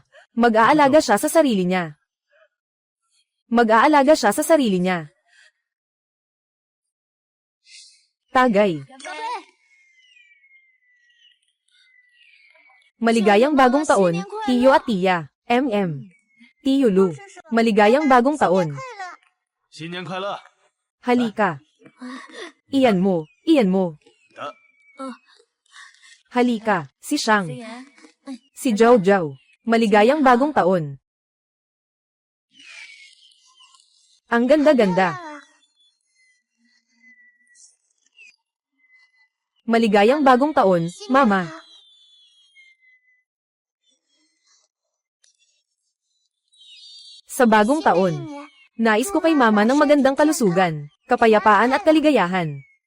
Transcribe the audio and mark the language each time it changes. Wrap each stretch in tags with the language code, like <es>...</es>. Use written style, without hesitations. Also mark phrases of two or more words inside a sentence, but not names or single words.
<tl>Mag-aalaga siya sa sarili niya. Mag-aalaga siya sa sarili niya. Tagay. Maligayang bagong taon, Tiyo at Tia, MM. Tio Lu. Maligayang bagong taon.</tl> <zh>新年快乐！</zh> <tl>Halika. Iyan mo, iyan mo. Halika, si Shang.</tl> <zh>飞言，</zh> <tl>Si Zhao Zhao. Maligayang bagong taon. Ang ganda-ganda. Maligayang bagong taon, Mama. Sa bagong taon, nais ko kay Mama ng magandang kalusugan, kapayapaan at kaligayahan.</tl>